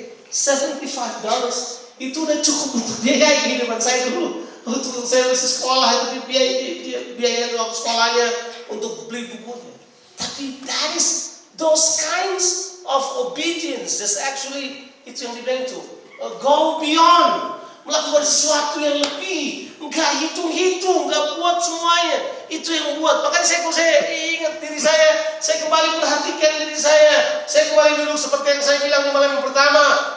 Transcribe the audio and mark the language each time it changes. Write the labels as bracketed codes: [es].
[id] $75 itu udah cukup untuk biaya kehidupan saya dulu. Untuk saya masih sekolah itu biaya waktu sekolahnya, untuk beli bukunya. Tapi [en] that is those kinds of obedience. That's actually [id] itu yang dibilang itu. [en] Go beyond, [id] melakukan sesuatu yang lebih. Enggak hitung-hitung, enggak buat semuanya. Itu yang buat. Makanya kalau saya ingat diri saya kembali perhatikan diri saya kembali duduk seperti yang saya bilang di malam yang pertama.